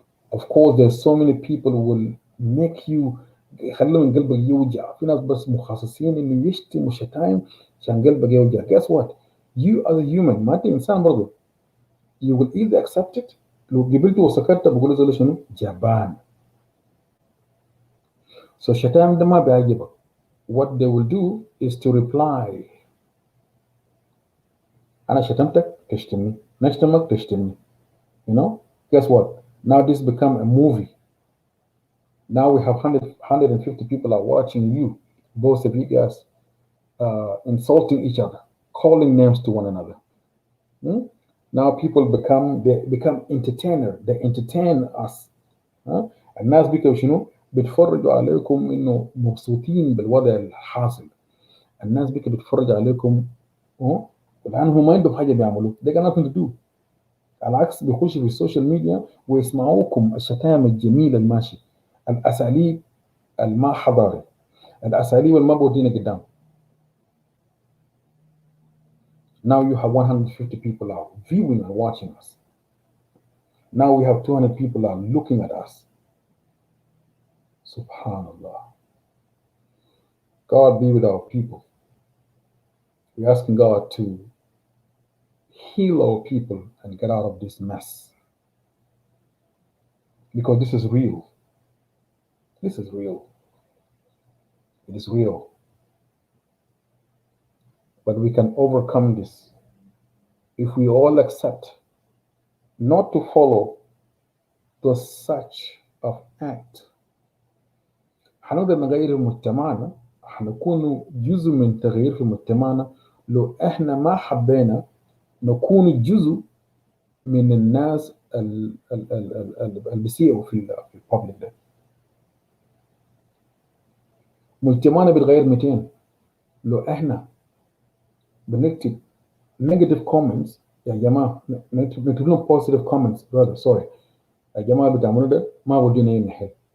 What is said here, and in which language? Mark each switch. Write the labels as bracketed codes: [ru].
[en] Of course, there's so many people who will make you [ar] يخلوا من قلبك يوجع. في ناس بس مخصصين انه يشتموا شتايم عشان قلبك يوجع. [en] Guess what? You as a human, [ar] ما انت انسان برضه. [en] You will either accept it. [ar] لو قبلت وسكت بقول زي شنو؟ جبان. So الشتايم ده ما بيعجبك. [en] What they will do is to reply. [ar] أنا شتمتك تشتمني. نشتمك تشتمني. [en] You know? Guess what? Now this become a movie. Now we have 150 people are watching you, both of you guys, insulting each other, calling names to one another. Now people become entertainer. They entertain us. [ar] ها؟ الناس بكوا شنو بيتفرجوا عليكم انه مبسوطين بالوضع الحاصل. الناس بكوا بيتفرج عليكم الان هم ما عندهم حاجه بيعملوه. [en] they got nothing to do. [ar] على العكس بيخشوا في السوشيال ميديا ويسمعوكم الشتائم الجميله الماشي، الاساليب الما حضاري، الاساليب الما بودينا قدام. [en] Now you have 150 people out viewing and watching us. Now we have 200 people out looking at us. Subhanallah. God be with our people. We're asking God to heal our people and get out of this mess. Because this is real. This is real. It is real. But we can overcome this if we all accept not to follow the such of act. [ar] حنقدر نغير مجتمعنا، حنكون جزء من تغيير في مجتمعنا لو احنا ما حبينا نكون جزء من الناس اللي بيسيئوا في البابليك ده. مجتمعنا بيتغير 200 لو احنا بنكتب [en] negative comments. [ar] يا جماعه نكتب لهم [en] positive comments brother sorry. [ar] يا جماعه بتعملوا ده ما ودينا اي محل.